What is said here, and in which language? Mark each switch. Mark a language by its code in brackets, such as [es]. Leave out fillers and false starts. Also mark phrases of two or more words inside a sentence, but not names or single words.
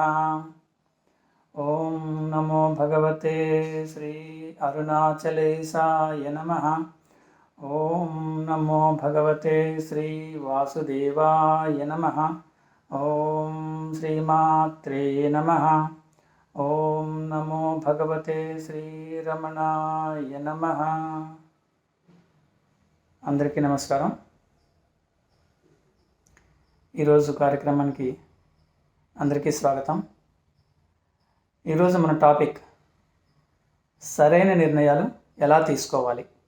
[sa] ओम नमो भगवते श्री अरुणाचलेशाय नमः। ओम नमो भगवते श्री वासुदेवाय नमः। ओम श्रीमात्रे नमः। ओम नमो भगवते श्री रमणाय नमः। [te] అందరికీ నమస్కారం। ఈరోజు కార్యక్రమానికి అందరికీ స్వాగతం। ఈరోజు మన టాపిక్ సరైన నిర్ణయాలు ఎలా తీసుకోవాలి।